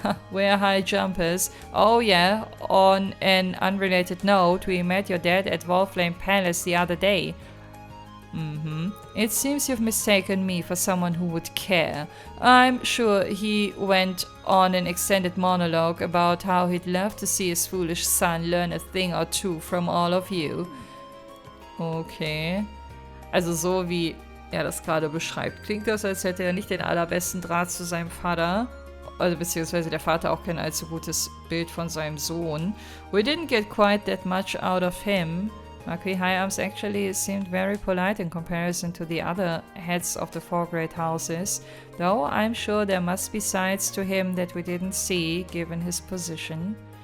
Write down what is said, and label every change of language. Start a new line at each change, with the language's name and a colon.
English: We're high jumpers. Oh yeah, on an unrelated note, we met your dad at Wallflame Palace the other day. It seems you've mistaken me for someone who would care. I'm sure he went on an extended monologue about how he'd love to see his foolish son learn a thing or two from all of you. Okay.
German: Also so wie er das gerade beschreibt, klingt das, als hätte er nicht den allerbesten Draht zu seinem Vater. Also beziehungsweise der Vater auch kein allzu gutes Bild von seinem Sohn.
English: We didn't get quite that much out of him. Marquis High Arms actually seemed very polite in comparison to the other heads of the 4 great houses, though I'm sure there must be sides to him that we didn't see, given his position.